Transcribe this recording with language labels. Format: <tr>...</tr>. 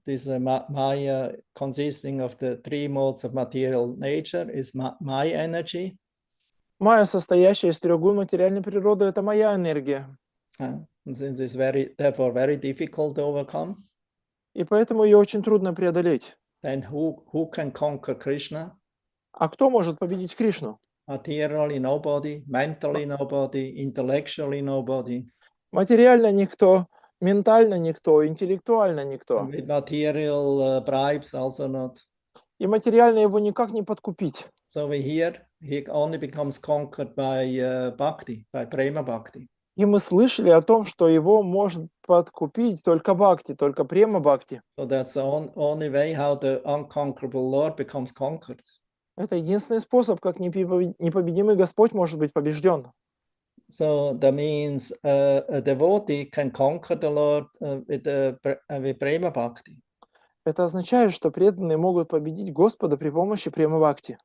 <en>This Maya consisting of the three modes of material nature is Maya energy.</en> <ru>Майя, состоящая из трех гун материальной природы, это моя энергия.</ru> <en>It is therefore very difficult to overcome.</en> <ru>И поэтому ее очень трудно преодолеть.</ru> <en>Then who can conquer Krishna?</en> <ru>А кто может победить Кришну?</ru> <en>Materially nobody, mentally nobody, intellectually nobody.</en> <ru>Материально никто, ментально никто, интеллектуально никто.</ru> <en>With material bribes also not.</en> <ru>И материально его никак не подкупить.</ru> <en>So we hear he only becomes conquered by bhakti, by prema bhakti.</en> <ru>И мы слышали о том, что его может подкупить только бхакти, только према бхакти.</ru> <en>So that's the only way how the unconquerable Lord becomes conquered.</en> <ru>Это единственный способ, как непобедимый Господь может быть побежден.</ru> <en>So that means a devotee can conquer the Lord with prema bhakti.</en> <ru>Это означает, что преданные могут победить Господа при помощи према бхакти.</ru>